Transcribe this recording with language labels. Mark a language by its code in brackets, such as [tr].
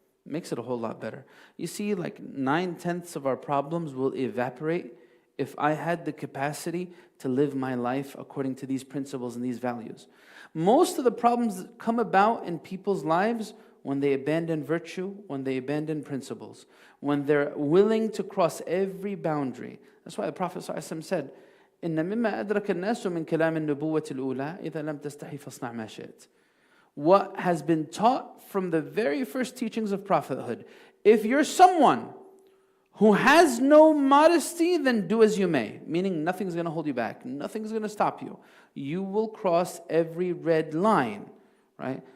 [en] Makes it a whole lot better. You see, like 9/10 of our problems will evaporate if I had the capacity to live my life according to these principles and these values. Most of the problems come about in people's lives when they abandon virtue, when they abandon principles, when they're willing to cross every boundary. That's why the Prophet ﷺ said, [ar] إن مما أدرك الناس من كلام النبوة الأولى إذا لم تستحي فاصنع ما شئت. [en] What has been taught from the very first teachings of prophethood. If you're someone who has no modesty, then do as you may. Meaning nothing's going to hold you back. Nothing's going to stop you. You will cross every red line. Right?